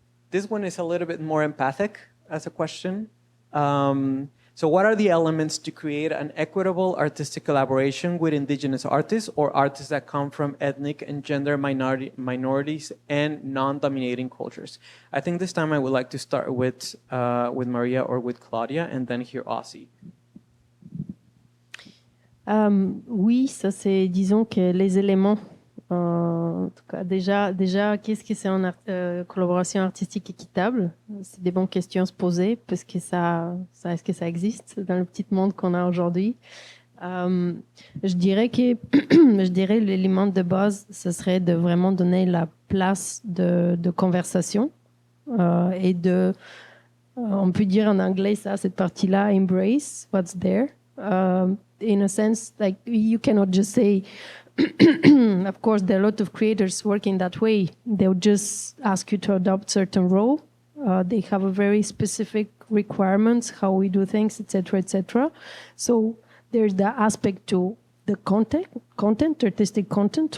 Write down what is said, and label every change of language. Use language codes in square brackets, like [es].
[en] This one is a little bit more empathic as a question. So what are the elements to create an equitable artistic collaboration with indigenous artists or artists that come from ethnic and gender minorities and non-dominating cultures? I think this time I would like to start with Mariya or with Claudia and then hear Ossie. [fr] Oui, ça c'est, disons que les éléments. En tout cas, déjà, qu'est-ce que c'est une collaboration artistique équitable? C'est des bonnes questions à se poser parce que est-ce que ça existe dans le petit monde qu'on a aujourd'hui? Je dirais l'élément de base, ce serait de vraiment donner la place de conversation et on peut dire en anglais cette partie-là, [en] embrace what's there. In a sense, like you cannot just say. Of course, there are a lot of creators working that way. They'll just ask you to adopt certain role. They have a very specific requirements, how we do things, etc., etc. So there's the aspect to the content, artistic content.